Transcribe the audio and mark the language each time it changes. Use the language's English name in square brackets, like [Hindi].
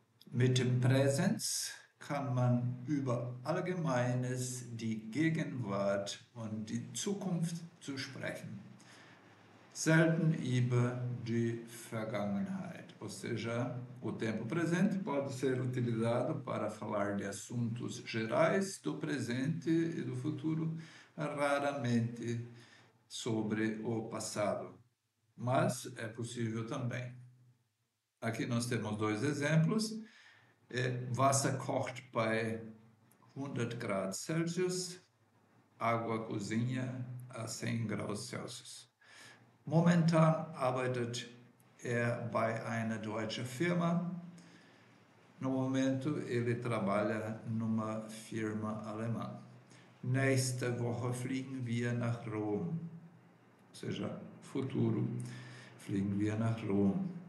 [German] Mit dem Präsens kann man über Allgemeines, die Gegenwart und die Zukunft zu sprechen. Selten über die Vergangenheit. [Portuguese] Ou seja, o tempo presente pode ser utilizado para falar de assuntos gerais do presente e do futuro, raramente sobre o passado. Mas é possível também. Aqui nós temos dois exemplos. [German] Wasser kocht bei 100 Grad Celsius, [Portuguese] água cozinha a 100 graus Celsius. [German] Momentan arbeitet bei einer deutschen Firma. [Portuguese] No momento, ele trabalha numa firma alemã. [German] Nächste Woche fliegen wir nach Rom. [Portuguese] Ou seja, futuro, [German] fliegen wir nach Rom.